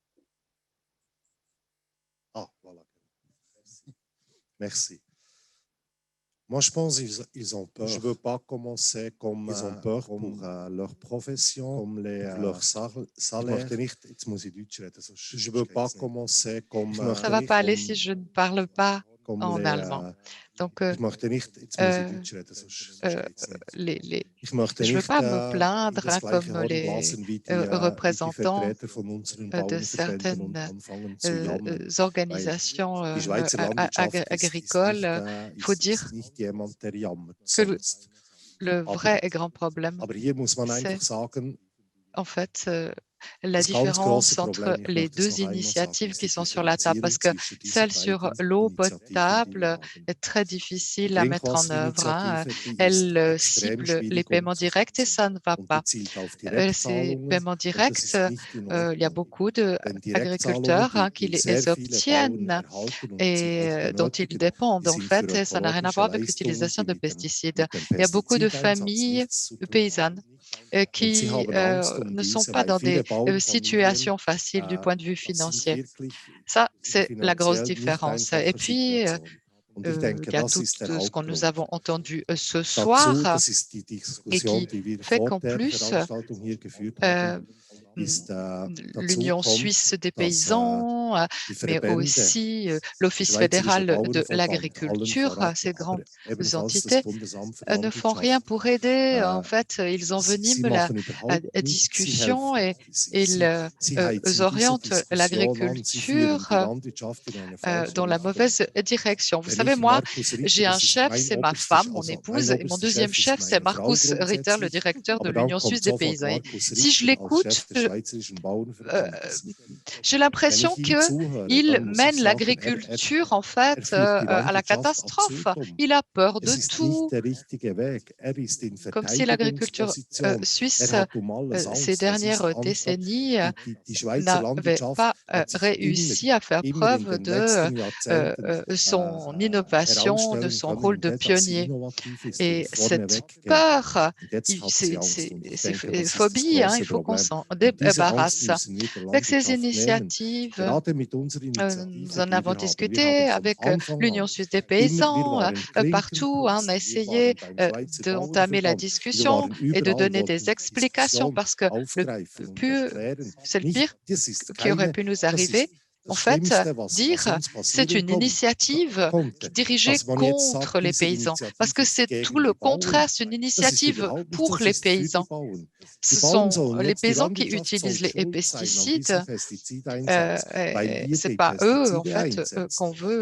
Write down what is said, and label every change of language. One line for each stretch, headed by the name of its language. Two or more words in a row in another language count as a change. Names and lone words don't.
French: Ah, voilà. Merci. Moi, je pense qu'ils ont peur. Je ne veux pas commencer comme Ils ont peur comme, pour leur profession, comme les, pour leur
German: Ich
French: salaire.
German: möchte nicht, Jetzt muss ich Deutsch reden, sonst
French: je ne veux pas
German: geht's nicht.
French: commencer comme, Ça ne va pas aller si je ne parle pas comme en les, allemand. Donc,
German: Ich möchte nicht, jetzt muss ich Deutsch reden, sonst geht's nicht. Ich möchte
French: je ne veux
German: nicht
French: pas me
German: in
French: plaindre
German: das gleiche
French: comme
German: Horn
French: les
German: blasen wie die
French: représentants
German: Vertreter von unseren
French: de
German: Bauernverbänden und
French: certaines
German: anfangen zu jammern.
French: organisations
German: Die Schweizer Landwirtschaft
French: agricoles. Il faut dire
German: ist nicht jemand, der jammert
French: que
German: sonst.
French: le vrai et grand problème,
German: Aber hier muss man
French: c'est
German: einfach sagen,
French: en fait la
German: das ganz
French: différence
German: große
French: entre
German: Problem, ich
French: les
German: möchte es
French: deux
German: noch einmal
French: initiatives
German: sagen,
French: qui
German: ist
French: sont
German: die
French: sur la table, parce que
German: Differenzierung zwischen
French: celle
German: diesen
French: sur
German: beiden
French: l'eau
German: Initiativen, die wir
French: potable
German: haben.
French: est très difficile
German: Die
French: à mettre en œuvre.
German: Trinkwasser-Initiative, die ist
French: Elle
German: extrem
French: cible
German: schwierig
French: les paiements directs et ça ne va
German: und
French: pas.
German: die zielt auf
French: Ces
German: Direktzahlungen
French: paiements
German: und das
French: directs,
German: ist nicht in
French: il y a
German: Ordnung.
French: beaucoup
German: Denn
French: d'agriculteurs
German: Direktzahlungen,
French: qui
German: die sehr
French: les
German: viele Bauern
French: obtiennent
German: erhalten und sie
French: et
German: auch
French: dont ils
German: benötigen,
French: dépendent
German: die
French: en
German: sind
French: fait,
German: für
French: et ça n'a rien à
German: ökologische
French: voir avec
German: Leistungen,
French: l'utilisation
German: die
French: de
German: mit dem
French: pesticides. Il y a beaucoup de
German: Pestizideinsatz
French: familles
German: nichts zu tun
French: paysannes
German: haben.
French: qui
German: Sie haben Angst
French: ne sont
German: diese,
French: pas
German: weil
French: dans
German: viele
French: des
German: Bauernfamilien
French: situations faciles du point de vue
German: sind
French: financier.
German: wirklich
French: Ça, c'est la grosse
German: finanziell nicht
French: différence. Et
German: einfacher
French: puis,
German: Situation. Und ich denke,
French: il y a
German: das
French: tout
German: ist der
French: ce que nous
German: Hauptgrund.
French: avons entendu ce
German: Dazu,
French: soir
German: das ist die
French: et
German: Diskussion,
French: qui
German: die wir
French: fait
German: vor
French: qu'en
German: der
French: plus,
German: Veranstaltung hier geführt haben, ist,
French: l'Union
German: dazu
French: suisse
German: kommt,
French: des
German: dass
French: paysans,
German: die
French: mais
German: Verbände,
French: aussi
German: der
French: l'Office
German: Schweizerische
French: fédéral de
German: Bauernverband, allen
French: l'agriculture,
German: voran,
French: ces
German: aber
French: grandes
German: ebenfalls das
French: entités,
German: Bundesamt für
French: ne font rien
German: Landwirtschaft,
French: pour aider. En fait, ils enveniment
German: sie
French: la
German: machen überhaupt nichts, sie
French: discussion
German: helfen
French: et
German: nicht.
French: ils
German: Sie heizen diese
French: orientent
German: Diskussion an, sie führen
French: l'agriculture
German: die Landwirtschaft in eine falsche
French: dans la
German: Richtung.
French: mauvaise direction. Vous
German: Wenn
French: savez,
German: ich
French: moi,
German: Markus Ritter,
French: j'ai un
German: das ist
French: chef,
German: mein
French: c'est ma
German: oberster,
French: femme, mon
German: also
French: épouse,
German: mein
French: et mon
German: oberster
French: deuxième
German: Chef
French: chef,
German: ist
French: c'est
German: meine Frau
French: Markus Ritter, le
German: grundsätzlich,
French: directeur de
German: aber dann
French: l'Union
German: kommt
French: suisse des
German: sofort
French: paysans. Et
German: Markus
French: si je
German: Ritter als
French: l'écoute,
German: Chef des Schweizerischen Bauernverbandes.
French: j'ai
German: Wenn
French: l'impression
German: ich ihm zuhöre, dann
French: qu'il
German: muss ich
French: mène
German: sagen,
French: l'agriculture, en fait,
German: führt die
French: à la
German: Landwirtschaft
French: catastrophe.
German: Absurdum.
French: Il a peur de
German: Es ist
French: tout,
German: nicht der richtige Weg. Ist in
French: comme si l'agriculture
German: Verteidigungsposition.
French: suisse,
German: Hat alles Angst.
French: ces
German: Es ist
French: dernières
German: einfach,
French: décennies,
German: die Schweizer
French: n'avait
German: Landwirtschaft
French: pas
German: hat sich
French: réussi à faire
German: immer in
French: preuve
German: den
French: de
German: letzten Jahrzehnten
French: son innovation, de
German: herausstellen
French: son
German: können,
French: rôle de
German: dass sie
French: pionnier.
German: innovativ ist
French: Et
German: und
French: cette
German: vorneweg geht.
French: peur,
German: Und jetzt hat sie Angst. Und ich
French: ces
German: denke, das ist das
French: phobies, il
German: große
French: faut qu'on
German: Problem.
French: s'en
German: Und diese Angst
French: débarrasse.
German: müssen wir der
French: Avec ces
German: Landwirtschaft nehmen.
French: initiatives,
German: Gerade mit unserer
French: nous
German: Initiative,
French: en
German: die
French: avons
German: wir haben. Wir
French: discuté
German: haben vom
French: avec
German: Anfang
French: l'Union
German: an
French: suisse des
German: immer, wir
French: paysans,
German: waren
French: partout. On a
German: Klinkenputzen, wir
French: essayé
German: waren beim Schweizer
French: d'entamer la
German: Bauernverband, wir
French: discussion
German: waren
French: et de
German: überall,
French: donner
German: wollten
French: des
German: die
French: explications
German: Diskussion
French: parce que le
German: aufgreifen und
French: plus,
German: erklären.
French: c'est le
German: Nicht,
French: pire
German: das ist
French: qui aurait
German: keine,
French: pu nous
German: das
French: arriver.
German: ist
French: En
German: das
French: fait,
German: Schlimmste, was
French: dire
German: uns
French: c'est
German: passieren
French: une initiative
German: konnte.
French: dirigée
German: Dass man jetzt
French: contre
German: sagt,
French: les
German: diese
French: paysans, parce que
German: Initiative ist
French: c'est
German: gegen
French: tout le
German: die Bauern.
French: contraire, c'est une
German: Das ist
French: initiative
German: überhaupt nicht so,
French: pour
German: es
French: les
German: ist für die
French: paysans.
German: Bauern.
French: Ce
German: Die Bauern
French: sont
German: sollen
French: les
German: jetzt, die
French: paysans qui
German: Landwirtschaft soll
French: utilisent les
German: schuld sein an diesem
French: pesticides.
German: Pestizideinsatz, weil wir
French: C'est
German: die
French: pas eux, en
German: Pestizide
French: fait,
German: einsetzen.
French: qu'on veut